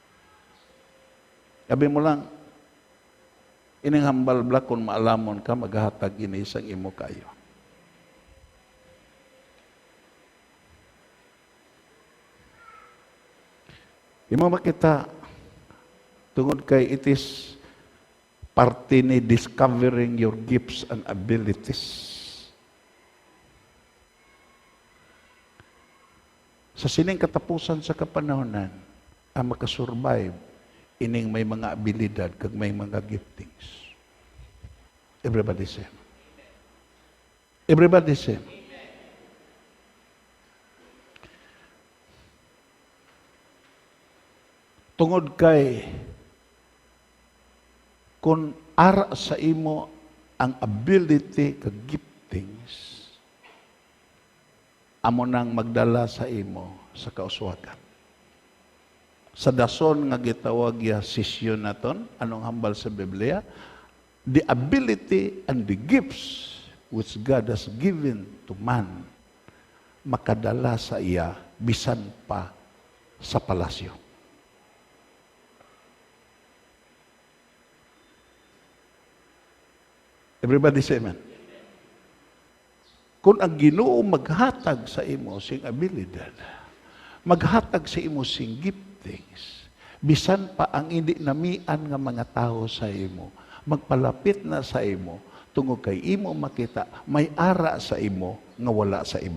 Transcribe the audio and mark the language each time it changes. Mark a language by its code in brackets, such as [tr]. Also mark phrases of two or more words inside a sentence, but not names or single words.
[hil] Sabi mo lang, ining hambal bla kung maalamon ka, maghatag ini sa imo kayo. Imo makita, tungod kay [en] it is [hil] parte ni [en] discovering your gifts and abilities. [hil] Sa sining katapusan sa kapanahonan, ang makasurvive, ining may mga abilidad, kag may mga giftings. [en] Everybody say. Everybody say. [hil] Tungod kay kung ara sa imo ang ability kag giftings, amo nang magdala sa imo sa kauswagan. Sa dason nga gitawag ya sisyon naton, anong hambal sa Biblia? [en] The ability and the gifts which God has given to man, [hil] makadala sa iya bisan pa sa palasyo. [en] Everybody say amen. [hil] Kung ang Ginoo maghatag sa imo sing abilidad, maghatag sa imo sing giftings, bisan pa ang hindi namian nga mga tao sa imo, magpalapit na sa imo, tungod kay imo makita, may ara sa imo nga wala sa iban.